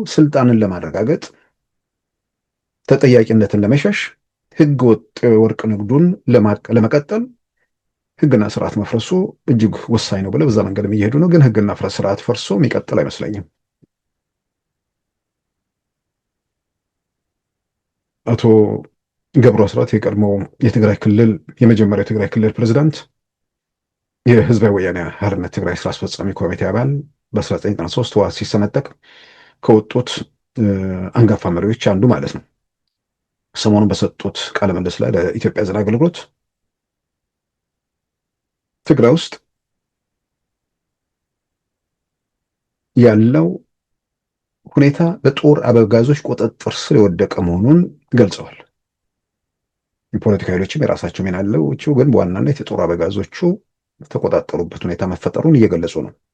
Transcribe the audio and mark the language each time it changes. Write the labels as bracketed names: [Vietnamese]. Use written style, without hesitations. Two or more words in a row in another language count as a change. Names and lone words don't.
[Amharic] ስልጣንን ለማረጋገጥ ተጠያቂነትን ለመሸሽ ህገ ወጥ ወርቅ ንግዱን ለመቀጠል ህግና ስርዓት መፍረሱ እጅግ ወሳኝ ነው ብለው በዛ መንገድ እየሄዱ ነው። ግን ህግና ስርዓት ፈርሶ የሚቀጥል አይመስለኝም። አቶ ገብሩ አስራት የቀድሞ የትግራይ ክልል የመጀመሪያው የትግራይ ክልል ፕሬዝዳንት የህዝባዊ ወያነ ሓርነት ትግራይ ስራ አስፈጻሚ ኮሚቴ አባል በ1993 ህወሓት ሲሰነጠቅ ከወጡት አንጋፋ መሪዎች አንዱ ማለት ነው። ሰሞኑን በሰጡት ቃለ ምልልስ ላይ ለኢትዮጵያ ዜና አገልግሎት ትግራይ ውስጥ ያለው ሁኔታ በጦር አበጋዞች ቁጥጥር ስር የወደቀ መሆኑን ገልጸዋል። የፖለቲካ ኃይሎችም የራሳቸው ሚና አለው፣ ግን በዋናነት የጦር አበጋዞቹ ተቆጣጠሩበት ሁኔታ መፈጠሩን እየገለጹ ነው።